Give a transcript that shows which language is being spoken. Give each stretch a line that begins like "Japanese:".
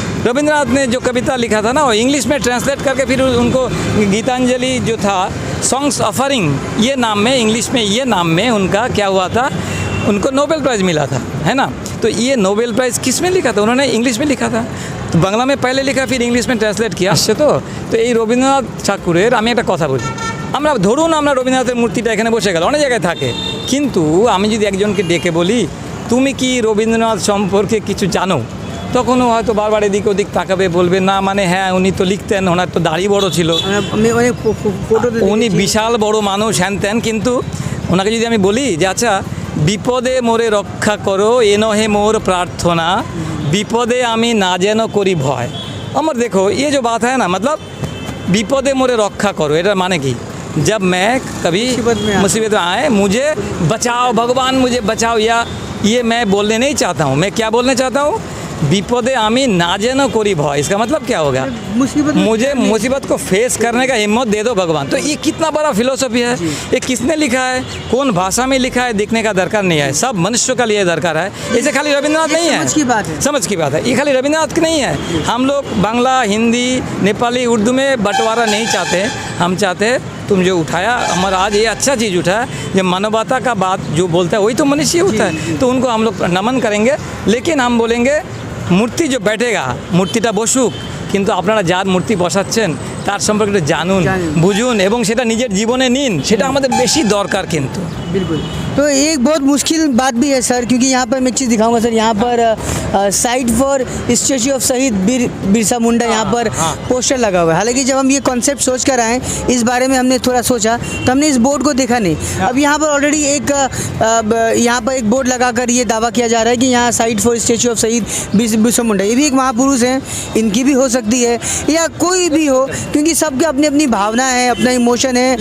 Hindi: रविंद्रनाथ ने जो कविता लिखा था ना, वो इंग्लिश में ट्रांसलेट करके फिर उनको गीतांजलि जो था, सॉन्ग्स ऑफरिंग ये नाम में, इंग्लिश में ये नाम में उनका क्या हुआ था, उनको नोबेल प्राइज़ मिला था, है ना। तो ये नोबेल प्राइज़ किस में लिखा था, उन्होंने इंग्लिश में लिखा था, तो बांग्ला में पहले लिखा फिर इंग्लिश में ट्रांसलेट किया
Bangla: আসছে তো। তো এই রবীন্দ্রনাথ ঠাকুরের আমি একটা কথা বলি, আমরা ধরুন আমরা রবীন্দ্রনাথের মূর্তিটা এখানে বসে গেল, অনেক জায়গায় থাকে, কিন্তু আমি যদি একজনকে ডেকে বলি তুমি কি রবীন্দ্রনাথ সম্পর্কে কিছু জানো, তখন ও হয়তো বারবার এদিক ওদিক তাকাবে, বলবে না মানে হ্যাঁ উনি তো লিখতেন, ওনার তো দাড়ি বড় ছিল, আমি অনেক ফটো উনি বিশাল বড় মানুষ হ্যান ত্যান, কিন্তু ওনাকে যদি আমি বলি যে আচ্ছা বিপদে মোরে রক্ষা করো এ নহে মোর প্রার্থনা, বিপদে আমি না যেন করি ভয়। আমার
Hindi: देखो ये जो बात है ना, मतलब
Bangla: विपदे मोरे रक्षा करो, एटा माने की
Hindi: जब मैं कभी मुसीबत में आए मुझे बचाओ, भगवान मुझे बचाओ, या ये मैं बोलने नहीं चाहता हूँ। मैं क्या बोलने चाहता हूँ,
Bangla: विपदे आमी ना जेनो कोरी भय,
Hindi: इसका मतलब क्या होगा, मुझे मुसीबत को फेस करने का हिम्मत दे दो भगवान। तो ये कितना बड़ा फिलोसफी है, ये किसने लिखा है, कौन भाषा में लिखा है, देखने का दरकार नहीं है, सब मनुष्य का लिए दरकार है। इसे खाली रविंद्रनाथ नहीं है, समझ की बात है, समझ की बात है, ये खाली रविंद्रनाथ की नहीं है। हम लोग बांग्ला, हिंदी, नेपाली, उर्दू में बंटवारा नहीं चाहते, हम चाहते हैं तुम जो उठाया हमारा आज ये अच्छा चीज़ उठाया, जब मानवता का बात जो बोलता है वही तो मनुष्य होता है, तो उनको हम लोग नमन करेंगे। लेकिन हम बोलेंगे
Bangla: মূর্তি যে
Hindi: बैठेगा
Bangla: মূর্তিটা বসুক, কিন্তু আপনারা যার মূর্তি বসাচ্ছেন তার সম্পর্কে একটু জানুন, বুঝুন এবং সেটা নিজের জীবনে নিন, সেটা আমাদের বেশি দরকার কিন্তু।
Hindi: बिल्कुल। तो एक बहुत मुश्किल बात भी है सर, क्योंकि यहाँ पर मैं एक चीज़ दिखाऊंगा सर, यहाँ पर साइड फॉर स्टैच्यू ऑफ शहीद बिरसा मुंडा यहाँ पर पोस्टर लगा हुआ है। हालांकि जब हम ये कॉन्सेप्ट सोच कर आए, इस बारे में हमने थोड़ा सोचा, तो हमने इस बोर्ड को देखा नहीं। अब यहाँ पर ऑलरेडी एक यहाँ पर एक बोर्ड लगा कर ये दावा किया जा रहा है कि यहाँ साइड फॉर स्टैच्यू ऑफ शहीद बिरसा मुंडा, ये भी एक महापुरुष हैं, इनकी भी हो सकती है या कोई भी हो, क्योंकि सबके अपनी अपनी भावना है, अपना इमोशन है।